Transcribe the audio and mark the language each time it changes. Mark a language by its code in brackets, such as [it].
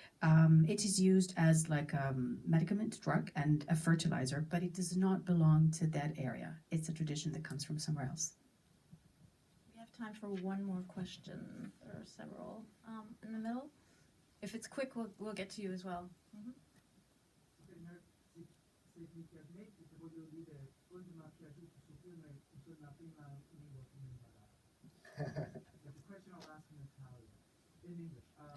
[en] It is used as like a medicament, drug, and a fertilizer, but it does not belong to that area. It's a tradition that comes from somewhere else. We have time for one more question. There are several in the middle. If it's quick, we'll get to you as well. Mhm. [it] Se mi permetti, ti voglio dire, quello che mi ha piaciuto sul film è la prima lingua che mi imparavo. [en] But the question I'll ask in Italian, in English.